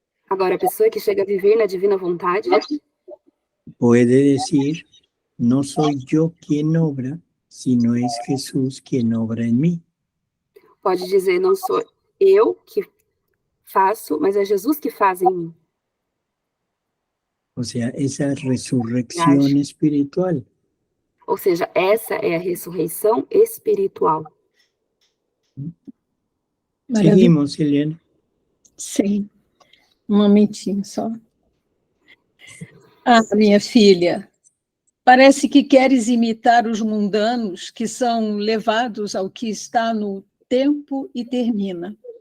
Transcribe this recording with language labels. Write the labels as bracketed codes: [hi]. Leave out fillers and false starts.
[pt] Agora, a pessoa que chega a viver na divina vontade [es] puede decir, no soy yo quien obra, sino es Jesús quien obra en mí. [pt] Pode dizer, não sou eu que faço, mas é Jesus que faz em mim. [es] O sea, esa resurrección espiritual. [pt] Ou seja, essa é a ressurreição espiritual. [es] Seguimos, Eliana. [pt] Sim. Um momentinho só. Ah, minha filha, parece que queres imitar os mundanos que são levados ao que está no tempo e termina.